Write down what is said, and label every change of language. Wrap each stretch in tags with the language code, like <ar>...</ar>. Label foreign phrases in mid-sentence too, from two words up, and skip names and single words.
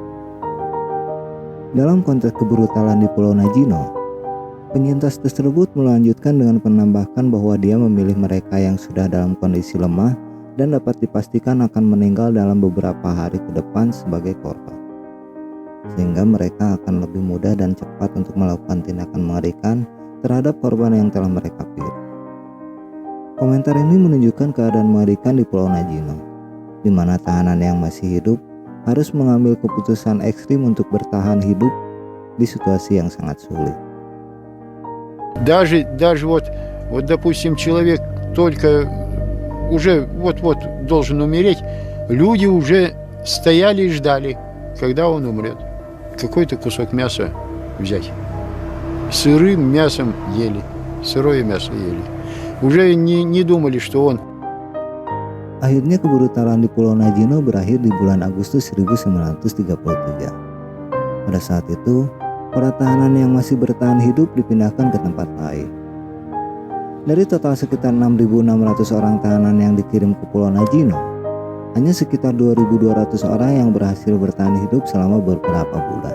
<id>Dalam konteks kebrutalan di Pulau Najino, penyintas tersebut melanjutkan dengan menambahkan bahwa dia memilih mereka yang sudah dalam kondisi lemah dan dapat dipastikan akan meninggal dalam beberapa hari ke depan sebagai korban, sehingga mereka akan lebih mudah dan cepat untuk melakukan tindakan mengerikan terhadap korban yang telah mereka pilih. Komentar ini menunjukkan keadaan mengerikan di Pulau Najino, di mana tahanan yang masih hidup harus mengambil keputusan ekstrim untuk bertahan hidup di situasi yang sangat sulit.</id> <ru>Даже вот, допустим, человек только уже вот-вот должен умереть, люди уже стояли и ждали, когда он умрет. Какой-то кусок мяса взять. Сырым мясом ели, сырое мясо ели. Уже не думали, что он.</ru> <id>Akhirnya kebrutalan di Pulau Najino berakhir di bulan Agustus 1933. Pada saat itu, para tahanan yang masih bertahan hidup dipindahkan ke tempat lain. Dari total sekitar 6.600 orang tahanan yang dikirim ke Pulau Najino, hanya sekitar 2.200 orang yang berhasil bertahan hidup selama beberapa bulan.</id>